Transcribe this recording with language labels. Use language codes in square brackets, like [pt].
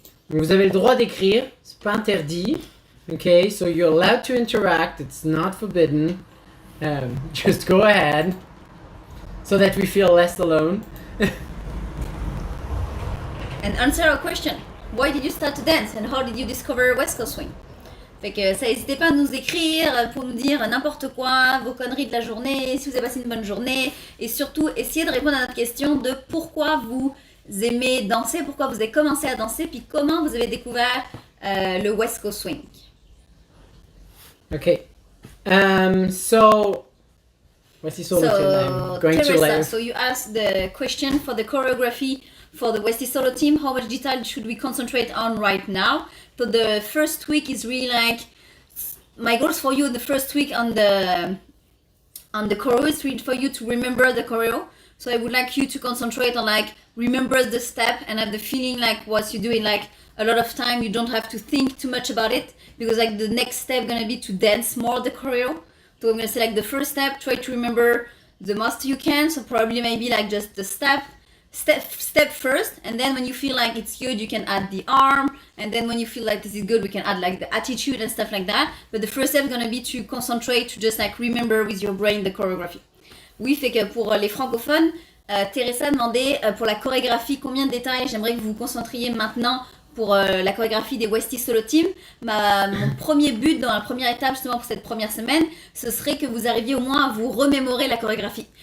[fr] Vous avez le droit d'écrire, c'est pas interdit. [en] Okay, so you're allowed to interact, it's not forbidden. Just go ahead so that we feel less alone. And answer our question. Why did you start to dance and how did you discover West Coast Swing? [fr] Fait que ça, n'hésitez pas à nous écrire pour nous dire n'importe quoi, vos conneries de la journée, si vous avez passé une bonne journée, et surtout essayez de répondre à notre question de pourquoi vous aimez danser, pourquoi vous avez commencé à danser, puis comment vous avez découvert le West Coast Swing. [en] Okay. So Westy Solo team, I'm going Teresa, to later. so you asked the question for the choreography for the Westy Solo team, how much detail should we concentrate on right now? So the first week is really like, my goals for you the first week on the choreo is really for you to remember the choreo. So I would like you to concentrate on like, remember the step and have the feeling like what you're doing, like a lot of time you don't have to think too much about it, because like the next step gonna be to dance more the choreo. So I'm gonna say like the first step, try to remember the most you can. So probably maybe like just the step first, and then when you feel like it's good, you can add the arm, and then when you feel like this is good, we can add like the attitude and stuff like that. But the first step is gonna be to concentrate, to just like remember with your brain the choreography. [fr] Oui, fait que pour les francophones, Teresa demandait pour la chorégraphie combien de détails j'aimerais que vous vous concentriez maintenant pour la chorégraphie des Westy Solo Team. Mon premier but dans la première étape justement pour cette première semaine, ce serait que vous arriviez au moins à vous remémorer la chorégraphie.